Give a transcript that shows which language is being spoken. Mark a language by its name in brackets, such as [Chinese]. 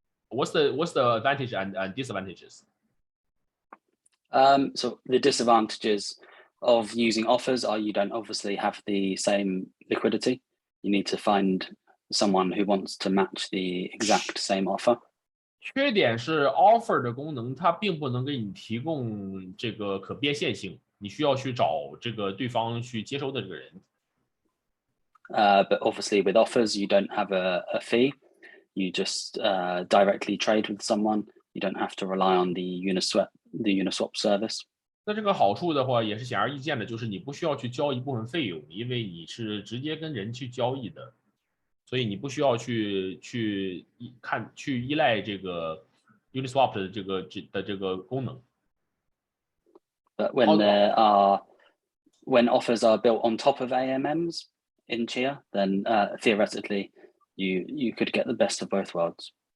[English] What's the advantage and disadvantages? So the disadvantages of using offers are you don't obviously have the same liquidity. You need to find someone who wants to match the exact same offer. [Chinese] 缺点是 offer 的功能它并不能给你提供这个可变现性，你需要去找这个对方去接收的这个人。 [English] But obviously with offers you don't have a fee. You just directly trade with someone. You don't have to rely on the Uniswap service. [Chinese] 那这个好处的话也是显而易见的，就是你不需要去交一部分费用，因为你是直接跟人去交易的，所以你不需要去依赖这个 Uniswap 的这个功能。 [English] But when offers are built on top of AMMs in Chia, then theoretically you could get the best of both worlds.